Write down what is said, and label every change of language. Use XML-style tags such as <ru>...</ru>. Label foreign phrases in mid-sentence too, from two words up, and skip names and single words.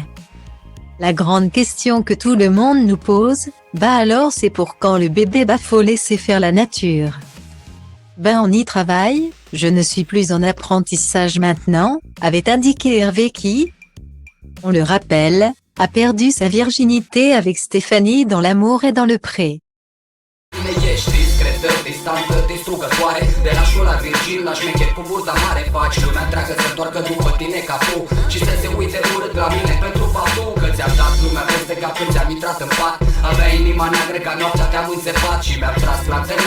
<fr>La grande question que tout le monde nous pose, alors c'est pour quand le bébé? Faut laisser faire la nature. On y travaille, je ne suis plus en apprentissage maintenant, avait indiqué Hervé qui, on le rappelle, a perdu sa virginité avec Stéphanie dans L'amour est dans le pré.</fr> <ro>Ești discretă, distantă, distrugătoare. De la școala virgin la șmecher cu burta mare. Faci lumea întreagă să întoarcă după tine ca tu și să se uite urât la mine pentru faptul că ți-am dat lumea peste cap când ți-am intrat în pat. Avea inima neagră ca noaptea, te-am înțepat și mi-am tras la antennă.</ro>